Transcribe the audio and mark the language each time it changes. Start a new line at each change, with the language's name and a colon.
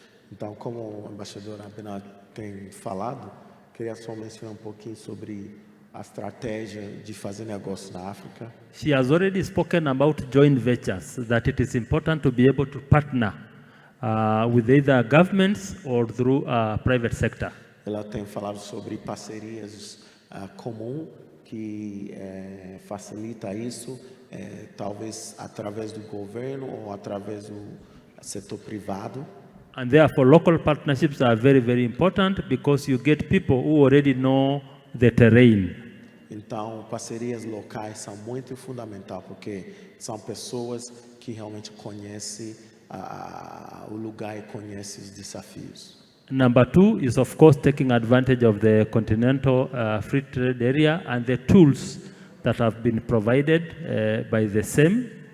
Portuguese: Então, como o embaixador Abena tem falado, queria só mencionar pouquinho sobre a estratégia de fazer negócio na África.
English: She has already spoken about joint ventures, that it is important to be able to partner with either governments or through private sector.
Portuguese: Ela tem falado sobre parcerias comum que facilita isso, talvez através do governo ou através do setor privado.
English: And therefore, local partnerships are very, very important because you get people who already know the terrain.
Portuguese: Então, parcerias locais são muito fundamentais porque são pessoas que realmente conhecem o lugar e conhecem os desafios.
English: Number two is, of course, taking advantage of the continental free trade area and the tools that have been provided by the same.